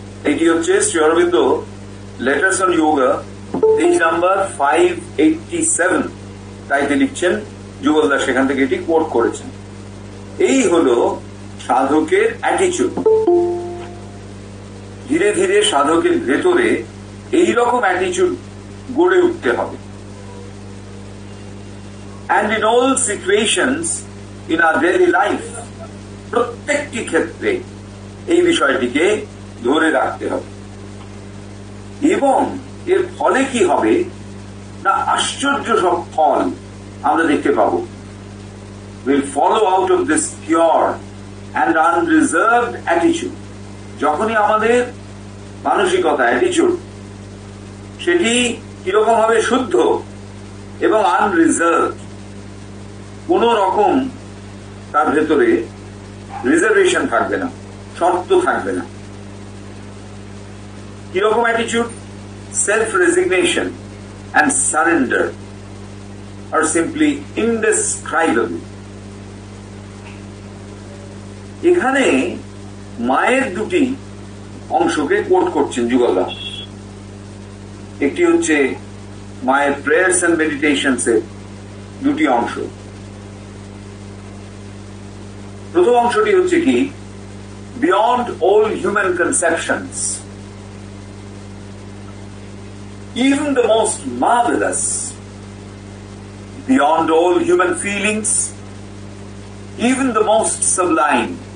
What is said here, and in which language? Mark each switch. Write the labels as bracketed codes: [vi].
[bn] এটি হচ্ছে Shri Aurobindo letters on yoga, page number 587, তাইতে লিখছেন, যুগলদাস সেখান থেকে এটি কোট করেছেন। এই হলো সাধকের অ্যাটিচিউড। ধীরে ধীরে সাধকের ভেতরে এই রকম অ্যাটিচিউড গড়ে উঠতে হবে। [en] And in all situations in our daily life, [bn] প্রত্যেকটি ক্ষেত্রে এই বিষয়টিকে ধরে রাখতে হবে। এবং এর ফলে কি হবে না, আশ্চর্য সব ফল আমরা দেখতে পাবো। [en] Will follow out of this pure and unreserved attitude. [bn] যখনই আমাদের মানসিকতা, অ্যাটিচিউড, সেটি কিরকম হবে, শুদ্ধ এবং আনরিজার্ভ, কোন রকম তার ভেতরে রিজার্ভেশন থাকবে না, শর্ত থাকবে না। কিরকম অ্যাটিচিউড? [en] Self resignation and surrender R simply ইনডেসক্রাইবেবল। [bn] এখানে মায়ের দুটি অংশকে কোট করছেন যুগলদাস। একটি হচ্ছে মায়ের প্রেয়ার্স এন্ড মেডিটেশনস এর দুটি অংশ। প্রথম অংশটি হচ্ছে কি, [en] beyond all human conceptions, even the most marvelous, beyond all human feelings, even the most sublime,